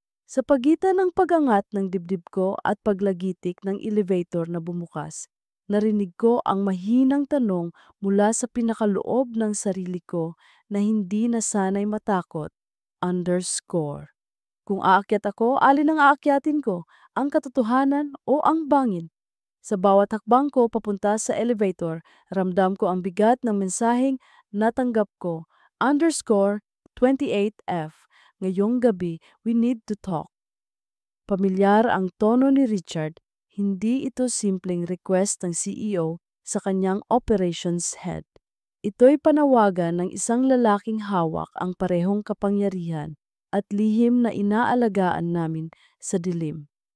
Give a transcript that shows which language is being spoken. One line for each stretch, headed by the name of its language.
Filipino: Sa pagitan ng pag-angat ng dibdib ko at paglagitik ng elevator na bumukas, narinig ko ang mahinang tanong mula sa pinakaloob ng sarili ko na hindi nasanay matakot. Kung aakyat ako, alin ang aakyatin ko? Ang katotohanan o ang bangin? Sa bawat hakbang ko papunta sa elevator, ramdam ko ang bigat ng mensaheng natanggap ko. _28F. Ngayong gabi,
English: we need to talk.
Filipino: Pamilyar ang tono ni Richard, hindi ito simpleng request ng CEO sa kanyang operations head. Ito'y panawagan ng isang lalaking hawak ang parehong kapangyarihan at lihim na inaalagaan namin sa dilim.